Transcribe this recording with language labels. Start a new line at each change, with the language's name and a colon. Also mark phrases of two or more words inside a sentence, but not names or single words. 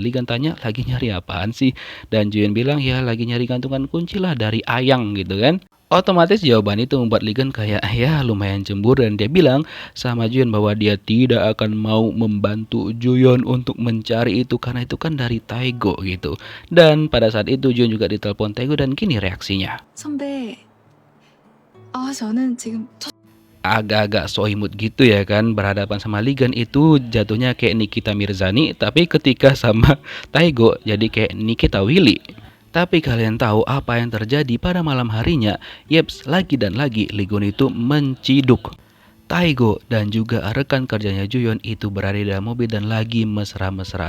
Indonesian: Ligan tanya, lagi nyari apaan sih? Dan Juyeon bilang, ya lagi nyari gantungan kunci lah dari Ayang gitu kan. Otomatis jawaban itu membuat Ligan kayak ya lumayan cemburu, dan dia bilang sama Juyeon bahwa dia tidak akan mau membantu Juyeon untuk mencari itu karena itu kan dari Taego gitu. Dan pada saat itu Juyeon juga ditelepon Taego, dan gini reaksinya.
Korean: 선배, 저는 지금
Indonesian: Agak-agak so imut gitu ya kan, berhadapan sama Ligan itu jatuhnya kayak Nikita Mirzani, tapi ketika sama Taego jadi kayak Nikita Willy. Tapi kalian tahu apa yang terjadi pada malam harinya? Yeps, lagi dan lagi Ligon itu menciduk Taego dan juga rekan kerjanya Juyeon itu berada di dalam mobil dan lagi mesra-mesraan.